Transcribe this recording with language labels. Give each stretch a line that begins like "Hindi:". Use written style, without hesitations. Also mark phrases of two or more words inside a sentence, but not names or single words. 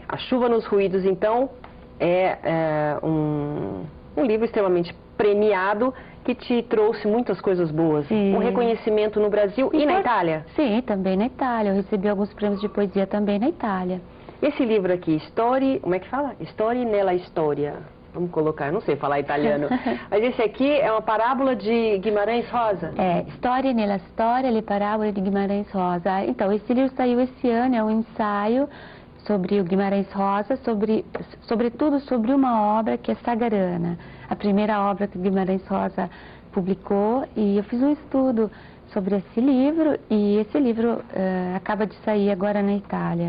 Portuguese: A Chuva nos Ruídos, então, é um livro extremamente premiado que te trouxe muitas coisas boas. Sim. Um reconhecimento no Brasil e na Itália? Sim, também na Itália. Eu recebi alguns prêmios de poesia também na Itália. Esse livro aqui, como é que fala? Storie nella Storia. Vamos colocar, eu não sei falar italiano. Mas esse aqui é uma parábola de Guimarães Rosa? Storie nella Storia, le parabole de Guimarães Rosa. Então, esse livro saiu esse ano, é um ensaio sobre o Guimarães Rosa, sobretudo sobre uma obra que é Sagarana, a primeira obra que Guimarães Rosa publicou, e eu fiz um estudo sobre esse livro, e esse livro acaba de sair agora na Itália.